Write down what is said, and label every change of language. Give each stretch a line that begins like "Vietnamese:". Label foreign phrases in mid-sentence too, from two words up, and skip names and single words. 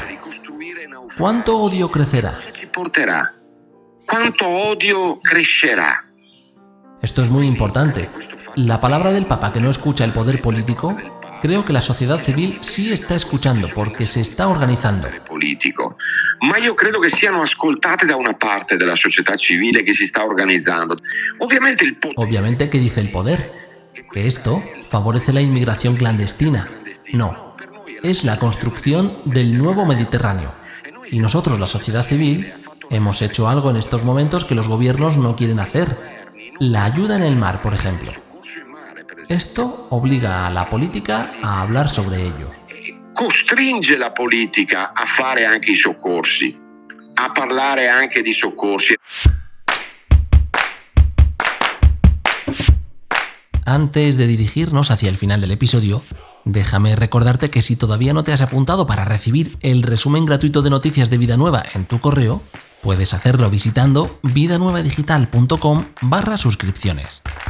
Spanish: ¿Cuánto odio crecerá? ¿Cuánto odio crecerá? Esto es muy importante. La palabra del Papa que no escucha el poder político, creo que la sociedad civil sí está escuchando porque se está organizando.
Italian: Ma io credo che siano ascoltate da una parte della società civile che si sta organizzando.
Spanish: Obviamente, ¿qué dice el poder? Que esto favorece la inmigración clandestina. No, es la construcción del nuevo Mediterráneo. Y nosotros, la sociedad civil, hemos hecho algo en estos momentos que los gobiernos no quieren hacer. La ayuda en el mar, por ejemplo. Esto obliga a la política a hablar sobre ello.
Italian: Costringe la politica a fare anche I soccorsi, a parlare anche di soccorsi.
Spanish: Antes de dirigirnos hacia el final del episodio, déjame recordarte que si todavía no te has apuntado para recibir el resumen gratuito de noticias de Vida Nueva en tu correo, puedes hacerlo visitando vidanuevadigital.com/suscripciones.